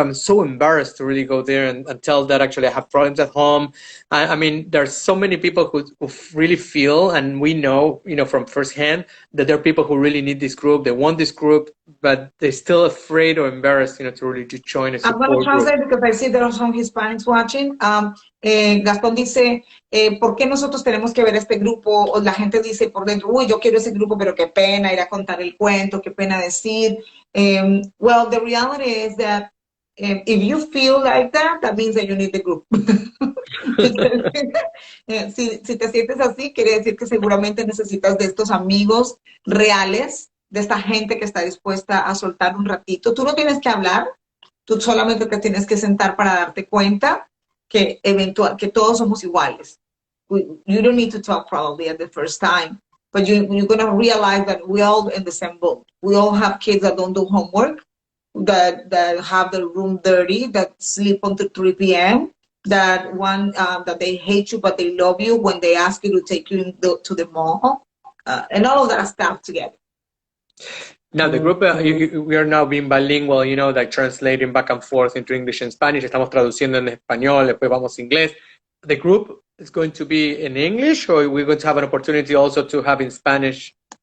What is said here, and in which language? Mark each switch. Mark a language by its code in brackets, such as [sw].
[en] I'm so embarrassed to really go there and tell that actually I have problems at home. I mean, there's so many people who really feel, and we know, from firsthand, that there are people who really need this group, they want this group, but they're still afraid or embarrassed, to really join a support group. I'm going to translate because I see there are some Hispanics watching. [es] Gastón dice, ¿por qué nosotros tenemos que ver este grupo? O la gente dice por dentro, uy, yo quiero ese grupo, pero qué pena ir a contar el cuento, qué pena decir. [en] Well, the reality is that If you feel like that, that means that you need the group. [es] Si te sientes así, quiere decir que seguramente necesitas de estos amigos reales, de esta gente que está dispuesta a soltar un ratito. Tú no tienes que hablar, tú solamente te tienes que sentar para darte cuenta que que todos somos iguales. [en] You don't need to talk probably at the first time, but you're going to realize that we're all in the same boat. We all have kids that don't do homework, that have the room dirty, that sleep until 3 p.m., that that they hate you but they love you when they ask you to take you to the mall, and all of that stuff together. Now the group, we are now being bilingual, you know, like translating back and forth into English and Spanish. [es] Estamos traduciendo en español, después vamos a inglés. [en] The group is going to be in English, or we're going to have an opportunity also to have in Spanish?